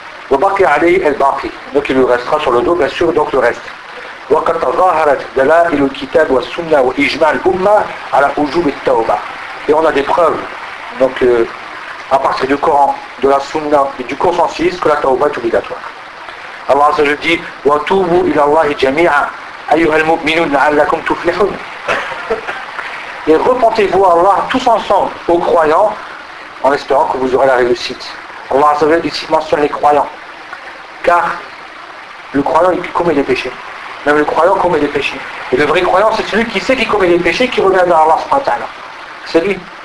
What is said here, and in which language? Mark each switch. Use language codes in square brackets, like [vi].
[fr] Donc il lui restera sur le dos, bien sûr, donc le reste. Et on a des preuves, donc à partir du Coran, de la Sunna et du consensus, que la Tawbah est obligatoire. [ar] Allah Azza wa Jalla dit, وَتُوبُوا إِلَى اللَّهِ جَمِيعًا أَيُّهَا الْمُؤْمِنُونَ لَعَلَّكُمْ تُفْلِحُونَ. [fr] Et repentez-vous à Allah tous ensemble, aux croyants, en espérant que vous aurez la réussite. Allah Azza wa Jalla ici mentionne les croyants. Car le croyant, il commet des péchés. Même le croyant commet des péchés. Et le vrai croyant, c'est celui qui sait qu'il commet des péchés, qui revient vers Allah subhanahu wa ta'ala. C'est lui.